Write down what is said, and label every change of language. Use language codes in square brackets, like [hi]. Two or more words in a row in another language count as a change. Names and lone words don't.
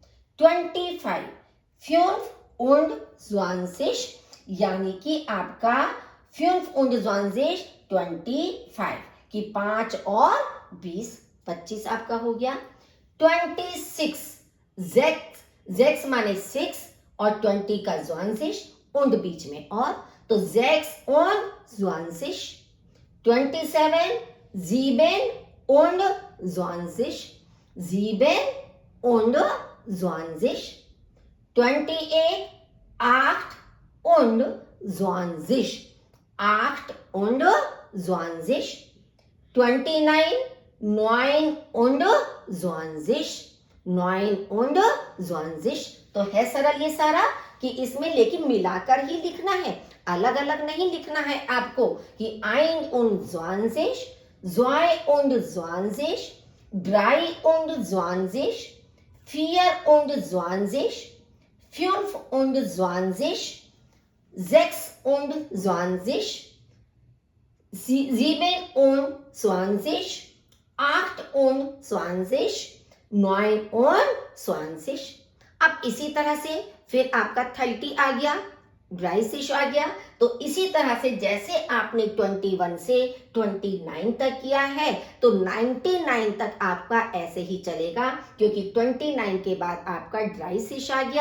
[hi] 25 [de] 5 und zwanzig [hi] यानी कि आपका [de] 5 und zwanzig [hi] 25 कि 5 और 20, 25 आपका हो गया। 26 6 माने 6 और 20 का [de] zwanzig und [hi] बीच में और, तो [de] 6 und zwanzig. 27 7 und zwanzig, 7 und zwanzig. 28 8 und zwanzig, 8 und zwanzig. 29 9 und zwanzig, 9 und zwanzig. [hi] तो है सरल ये सारा कि इसमें लेकिन मिलाकर ही लिखना है, अलग अलग नहीं लिखना है आपको कि [de] ein und zwanzig, zwei und zwanzig, drei und zwanzig, 4 und zwanzig, 5 und zwanzig, 6 und zwanzig, 7 und zwanzig, 8 und zwanzig, 9 und zwanzig. [hi] अब इसी तरह से फिर आपका 30 आ गया, ड्राइसिश आ गया। तो इसी तरह से जैसे आपने 21 से 29 तक किया है तो 99 तक आपका ऐसे ही चलेगा क्योंकि 29 के बाद आपका ड्राइसिश आ गया।